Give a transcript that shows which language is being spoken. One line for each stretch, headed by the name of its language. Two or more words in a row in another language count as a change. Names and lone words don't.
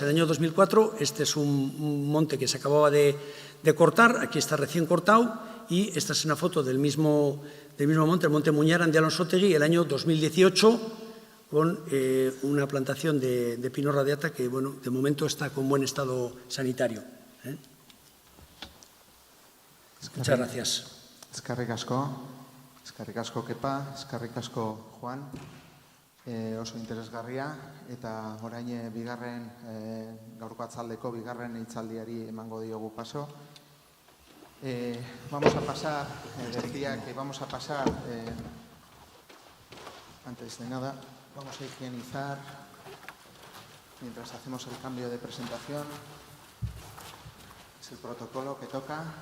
Spanish: En el año 2004, este es un monte que se acababa de cortar, aquí está recién cortado, y esta es una foto del mismo monte, el Monte Muñaran de Alonsotegui, el año 2018, con una plantación de pino radiata que, bueno, de momento está con buen estado sanitario. Muchas gracias.
Basque: Eskerrik asko Kepa, eskerrik asko Juan, oso interesgarria, eta orain gaurko atzaldeko bigarren hitzaldiari emango diogu paso.
Spanish: Vamos a pasar, decía que vamos a pasar, antes de nada, vamos a higienizar mientras hacemos el cambio de presentación. Es el protocolo que toca.